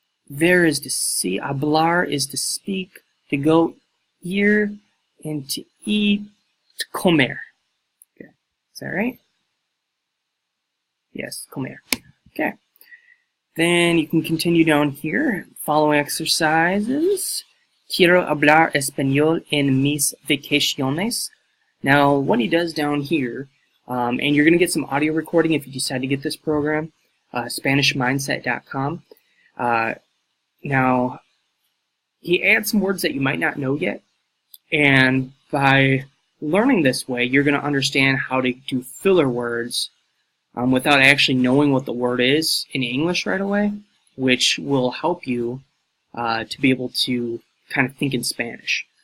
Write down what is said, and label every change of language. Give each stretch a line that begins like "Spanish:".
English: Ver is to see. Hablar is to speak, to go, ir, and to eat, to comer. Okay. Is that right? Yes, comer. Okay. Then you can continue down here. Following exercises.
Spanish: Quiero hablar español en mis vacaciones.
English: Now, what he does down here, and you're going to get some audio recording if you decide to get this program, SpanishMindset.com. Now, he adds some words that you might not know yet, and by learning this way, you're going to understand how to do filler words without actually knowing what the word is in English right away, which will help you to be able to kind of think in Spanish.